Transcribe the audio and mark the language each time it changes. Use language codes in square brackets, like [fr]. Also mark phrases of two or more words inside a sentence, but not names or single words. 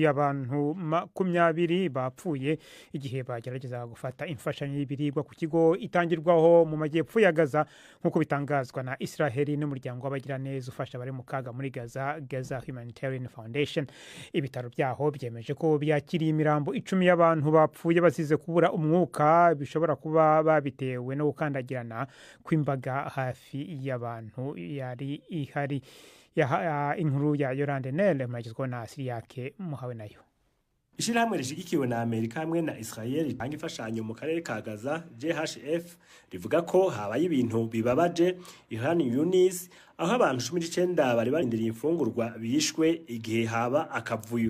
[rw] Abantu 20 bapfuye igihe bagerageza gufata imfashanyo y'ibiribwa ku kigo itangirwaho mu majyepfo ya Gaza, nk'uko bitangazwa na Israeli n'umuryango w'abagiraneza ufasha abari mu kaga muri Gaza Humanitarian Foundation. Ibitaro byaho byemeje ko byakiriye imirambo 10 y'abantu bapfuye basize kubura umwuka, bishobora kuba babitewe no gukandagirana kw'imbaga hafi y'abantu yari ihari. Inkuru ya Yolande Nele mwagizwe na Siriyake muhawe nayo. [rn] Ishirahamwe rishigikiwe na Amerika hamwe na Israel ritanga imfashanyo mu karere ka Gaza JHF rivuga ko habaye ibintu bibabaje Khan Yunis, aho abantu 19 bari barindiriye imfungurwa bishwe igihe haba akavuyo.